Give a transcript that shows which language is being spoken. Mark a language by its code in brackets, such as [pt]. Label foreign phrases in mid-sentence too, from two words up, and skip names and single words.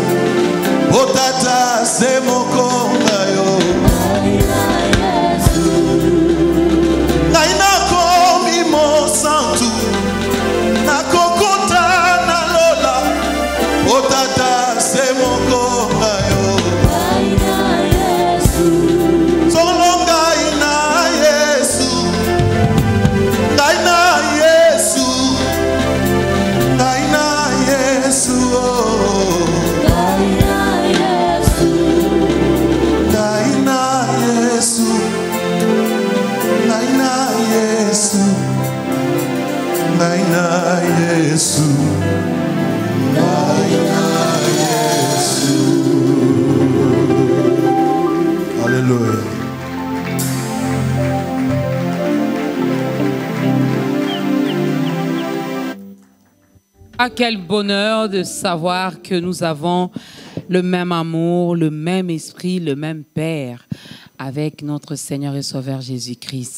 [ln] Otata se moko. Naina komi mo santu. Na kokota na lola. Otata se moko. Solonga ina Yesu. Naina Yesu. Naina Yesu. Naina Yesu. Naina Yesu. Naina Yesu. Naina Yesu. Alléluia. [fr] Ah, quel bonheur de savoir que nous avons le même amour, le même esprit, le même Père avec notre Seigneur et Sauveur Jésus-Christ.